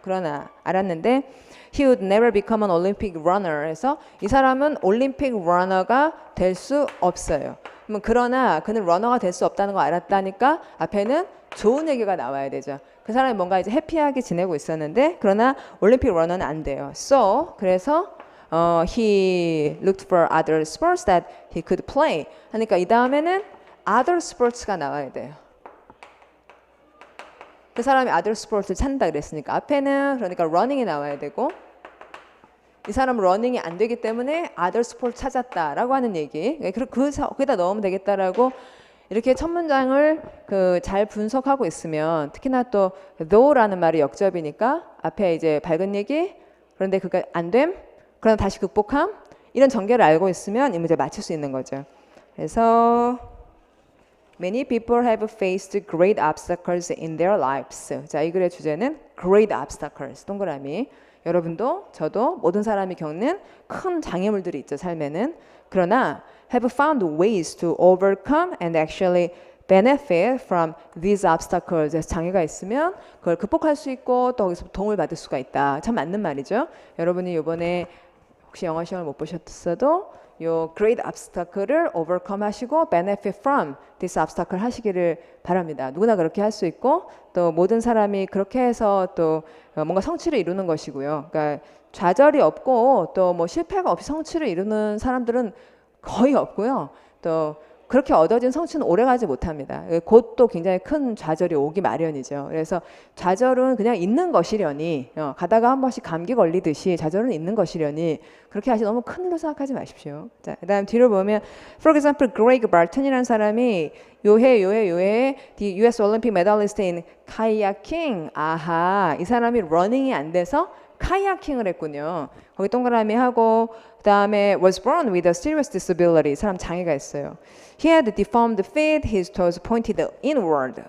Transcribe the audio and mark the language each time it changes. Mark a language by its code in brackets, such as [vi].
[ko] 그러나 알았는데 [en] he would never become an Olympic runner [ko] 해서 이 사람은 올림픽 러너가 될 수 없어요. 그러나 그는 러너가 될 수 없다는 거 알았다니까 앞에는 좋은 얘기가 나와야 되죠. 그 사람이 뭔가 이제 해피하게 지내고 있었는데 그러나 올림픽 러너는 안 돼요. [en] So 그래서 he looked for other sports that he could play. [ko] 하니까 이 다음에는 other sports가 나와야 돼요. 그 사람이 [en] other sports [ko] 를 찾는다 그랬으니까 앞에는 그러니까 running이 나와야 되고 이 사람은 러닝이 안 되기 때문에 other sport 찾았다라고 하는 얘기. 거기다 넣으면 되겠다라고 이렇게 첫 문장을 잘 분석하고 있으면 특히나 또 though라는 말이 역접이니까 앞에 이제 밝은 얘기 그런데 그게 안 됨 그럼 다시 극복함 이런 전개를 알고 있으면 이 문제 맞출 수 있는 거죠. [en] 그래서 Many people have faced great obstacles in their lives. [ko] 자, 이 글의 주제는 great obstacles 동그라미. 여러분도 저도 모든 사람이 겪는 큰 장애물들이 있죠 삶에는. [en] 그러나 have found ways to overcome and actually benefit from these obstacles. [ko] 장애가 있으면 그걸 극복할 수 있고 또 거기서 도움을 받을 수가 있다. 참 맞는 말이죠. 여러분이 이번에 혹시 영어 시험을 못 보셨어도 요 great obstacle를 overcome 하시고 [en] benefit from this obstacle [ko] 하시기를 바랍니다. 누구나 그렇게 할 수 있고 또 모든 사람이 그렇게 해서 또 뭔가 성취를 이루는 것이고요. 그러니까 좌절이 없고 또 뭐 실패가 없이 성취를 이루는 사람들은 거의 없고요. 또 그렇게 얻어진 성취는 오래가지 못합니다. 곧 또 굉장히 큰 좌절이 오기 마련이죠. 그래서 좌절은 그냥 있는 것이려니 가다가 한 번씩 감기 걸리듯이 좌절은 있는 것이려니 그렇게 하시 너무 큰 일로 생각하지 마십시오. [en] 자, 그다음 뒤로 보면 for example Greg Barton이라는 [ko] 사람이 요해 [en] the US Olympic medalist in kayaking. [ko] 아하, 이 사람이 러닝이 안 돼서 카야킹을 했군요. 거기 동그라미 하고 그다음에 [en] was born with a serious disability. [ko] 사람 장애가 있어요. [en] He had deformed feet. His toes pointed inward.